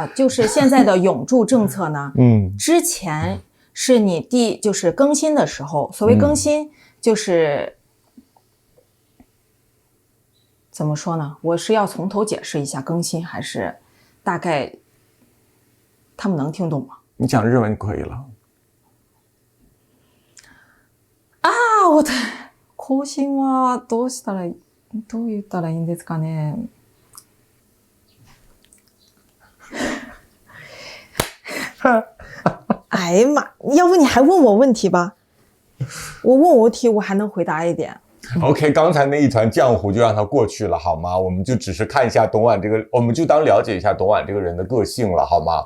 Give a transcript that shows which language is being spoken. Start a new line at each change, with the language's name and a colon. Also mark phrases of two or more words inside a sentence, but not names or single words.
Chinese: 就是现在的永驻政策呢，之前是你就是更新的时候，所谓更新就是怎么说呢？我是要从头解释一下更新，还是大概？他们能听懂吗？你讲日文就可以了。
Japanese: 我的更新はどう言ったらいいんですかね。
Chinese: 哎呀妈，要不你还问我问题吧？我问我问题，我还能回答一点。 OK， 刚才那一团浆糊就让它过去了，好吗？我们就只是看一下董婉这个，我们就当了解一下董婉这个人的个性了，好吗？